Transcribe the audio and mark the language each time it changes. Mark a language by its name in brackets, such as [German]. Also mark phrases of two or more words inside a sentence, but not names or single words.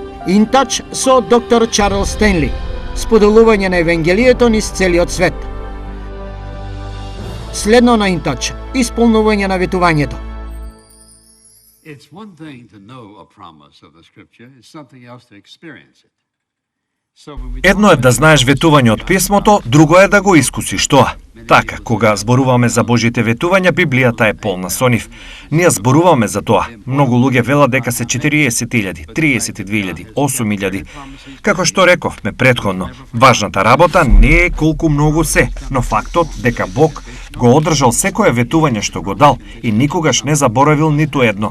[Macedonian] Интач со доктор Чарлс Стенли. Споделување на Евангелието низ целиот свет. Следно на Интач, исполнување на ветувањето. [English] It's one thing to know a promise of the scripture, it's something else to experience it. [Macedonian] Едно е да знаеш ветување од писмото, друго е да го искусиш тоа. Така, кога зборуваме за Божите ветувања, Библијата е полна со нив. Ние зборуваме за тоа. Многу луѓе велат дека се 40.000, 32.000, 8.000. Како што рековме претходно, важната работа не е колку многу се, но фактот дека Бог го одржал секое ветување што го дал и никогаш не заборавил ниту едно.